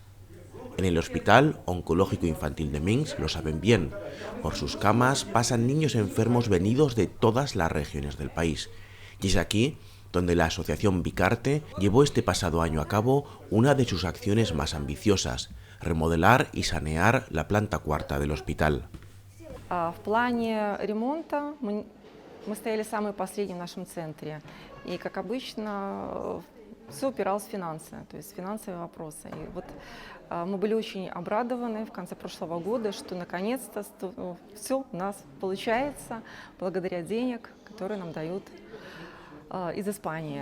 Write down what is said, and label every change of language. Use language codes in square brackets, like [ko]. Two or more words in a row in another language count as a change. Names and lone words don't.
[es] En el Hospital Oncológico Infantil de Minsk lo saben bien. Por sus camas pasan niños enfermos venidos de todas las regiones del país. Y es aquí donde la asociación Vicarte llevó este pasado año a cabo una de sus acciones más ambiciosas: remodelar y sanear la planta cuarta del hospital. [ru] В плане ремонта мы стояли самые последние в нашем центре. И, как обычно, все упиралось в финансы, то есть финансовые вопросы. И вот мы были очень обрадованы в конце прошлого года, что наконец-то все у нас получается благодаря денег, которые нам дают из Испании.